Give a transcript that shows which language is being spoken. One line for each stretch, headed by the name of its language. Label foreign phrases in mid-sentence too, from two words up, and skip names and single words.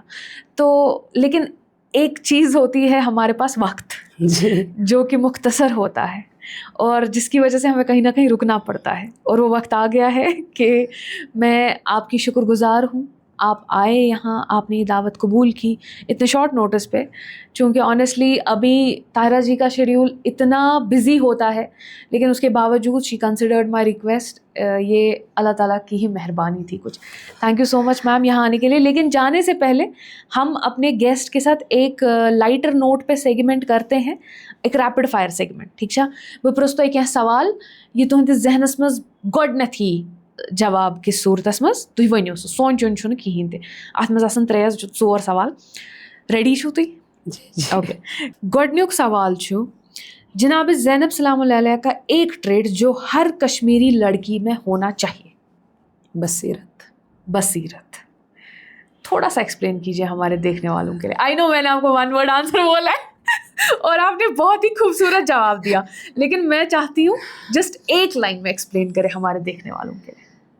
Urdu: تو لیکن ایک چیز ہوتی ہے ہمارے پاس، وقت، جو کہ مختصر ہوتا ہے، اور جس کی وجہ سے ہمیں کہیں نہ کہیں رکنا پڑتا ہے، اور وہ وقت آ گیا ہے کہ میں آپ کی شکر گزار ہوں، آپ آئے یہاں، آپ نے یہ دعوت قبول کی اتنے
English: short notice
Urdu: پہ، چونکہ آنیسٹلی ابھی طاہرہ جی کا شیڈیول اتنا بزی ہوتا ہے، لیکن اس کے باوجود
English: she considered my request.
Urdu: یہ اللہ تعالیٰ کی ہی مہربانی تھی کچھ۔
English: thank you so much ma'am
Urdu: یہاں آنے کے لیے۔ لیکن جانے سے پہلے ہم اپنے گیسٹ کے ساتھ ایک
English: lighter note
Urdu: پہ سیگمنٹ کرتے ہیں، ایک
English: rapid fire segment,
Urdu: ٹھیک چھا؟
Kashmiri: بہٕ پرٛژھٕ تۄہہِ کینٛہہ سوال، یہ تُہنٛدِس ذہنس منٛز گۄڈنیٚتھٕے جواب کِس صوٗرتس منٛز تُہۍ ؤنِو سُہ، سونٛچُن چھُنہٕ کِہیٖنۍ تہِ، اَتھ منٛز آسن 3-4 سوال۔ ریڈی چھُو تُہۍ؟ اوکے، گۄڈنیُک سوال چھُ،
Urdu: جناب زینب سلام اللہ علیہ کا ایک ٹریٹ جو ہر کشمیری لڑکی میں ہونا چاہیے۔ بصیرت۔ بصیرت۔ تھوڑا سا ایکسپلین کیجیے ہمارے دیکھنے والوں کے لیے۔
English: I know
Urdu: میں نے آپ کو 1
English: word answer
Urdu: بولا ہے اور آپ نے بہت ہی خوبصورت جواب دیا، لیکن میں چاہتی ہوں جسٹ ایک لائن میں ایکسپلین کرے ہمارے دیکھنے والوں کے لیے۔